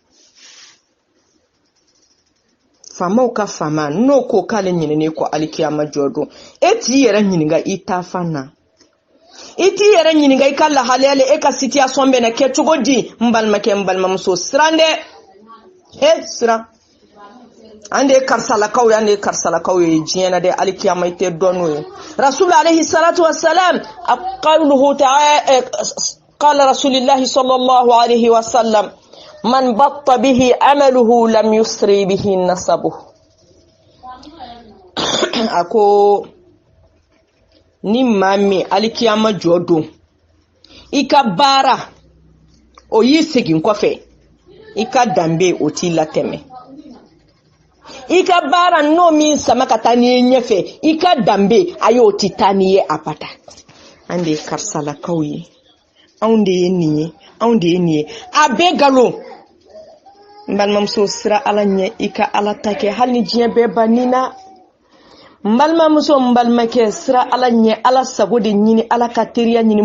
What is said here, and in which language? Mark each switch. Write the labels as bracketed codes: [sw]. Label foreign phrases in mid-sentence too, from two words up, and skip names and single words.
[bm] faamaw ka faama n'o ko k'ale ɲinɛnen kɔ alikiyama jɔ don e t'i yɛrɛ ɲininka i ta fan na i t'i yɛrɛ ɲininka i ka lahalaya la e ka situation bɛ na kɛ cogo di n balimakɛ n balimamuso siran dɛ siran an de ye karisalakaw ye an de ye karisalakaw ye diɲɛ na dɛ alikiyama i tɛ dɔn n'o ye [ar] رسول عليه الصلاة والسلام قوله تعالى قال رسول الله صلى الله عليه وسلم من بطأ به عمله لم يسرع به نسبه [bm] ako ni maa min alikiyama jɔ don i ka baara o y'i segin kɔfɛ i ka danbe o t'i latɛmɛ i ka baara n'o min sama ka taa n'i ye ɲɛfɛ i ka danbe a y'o ti taa n'i ye abada an de ye karisalakaw ye anw de ye nin ye anw de ye nin ye a bɛɛ nkalon n balimamuso sira ala ɲɛ i ka ala ta kɛ hali ni diɲɛ bɛɛ banina n balimamuso n balimakɛ sira ala ɲɛ ala sago de ɲini ala ka teriya ɲini